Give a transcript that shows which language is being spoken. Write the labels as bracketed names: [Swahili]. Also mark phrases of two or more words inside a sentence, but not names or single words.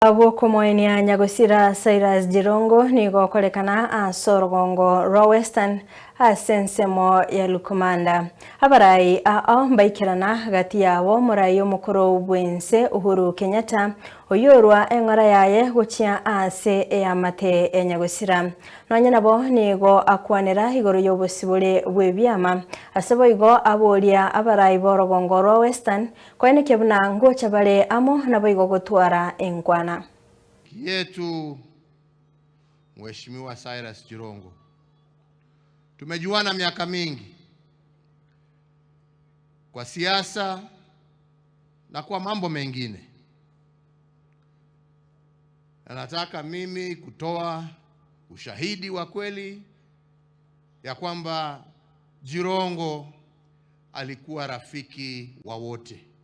[Gusii] Gũkũ mwena ya Nyagũcira Cyrus Jirongo ni gokorekana ase orugongo rwa Western ase ensemo ya Lukumanda. Abarai ao mbaikirana gati yabo murai omukuru bwense Uhuru Kenyatta oyorwa eng'ora yaye gochia ase eyamate ya Nyagũcira. Nonya nabo nigo akwanera igoro y'obosibore bw'ebyama ase boigo aboria abarai b'orugongo rwa Western kweneke buna ngocha bare amo nabo igo gotwara enkwana [Swahili] yetu Mheshimiwa Cyrus Jirongo. Tumejuana miaka mingi kwa siasa na kwa mambo mengine. Na nataka mimi kutoa ushahidi wa kweli ya kwamba Jirongo alikuwa rafiki wa wote.